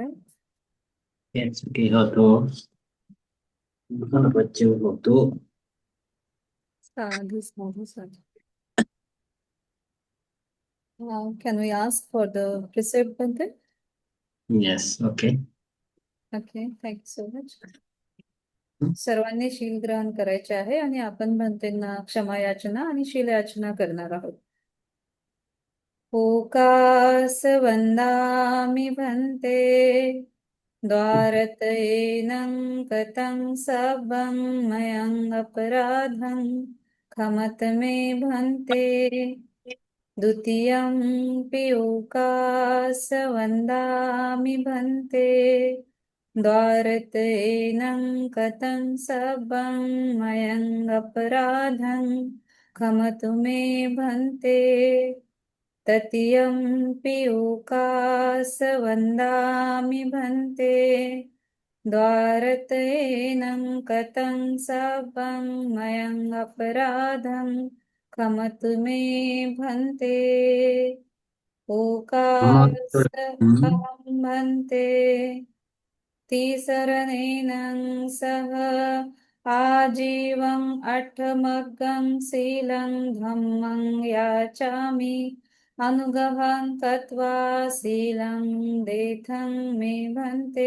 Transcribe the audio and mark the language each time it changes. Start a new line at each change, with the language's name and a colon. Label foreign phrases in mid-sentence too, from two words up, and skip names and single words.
Pali: Kensuke hoto, Bacchu hoto. साधू साधू साधू.
English: Can we ask for the precept, Bante? Yes, okay. Okay, thank you so much.
Marathi: सर्वांनी शील ग्रहण करायचे आहे आणि आपण भंतेंना क्षमा याचना आणि शील याचना करणार आहोत.
Pali: ओकास वंदामि भंते द्वारतयेनं कतं सब्बं मयं अपराधं क्षमत मे भंते. द्वितीयं पिओकास वंदामि भंते द्वारतयेनं कतं सब्बं मयं अपराधं क्षमतु मे भंते. तृतीयं पिओकास वंदामि भंते द्वारतयेनं कतं सब्बं मयं अपराधं क्षमतु मे भंते. ओकास अहं भंते तिसरनेनं सह आजीवं अठमग्गं शीलं धम्मं याचामि अनुगहं कृत्वा शीलं देथं मे भंते.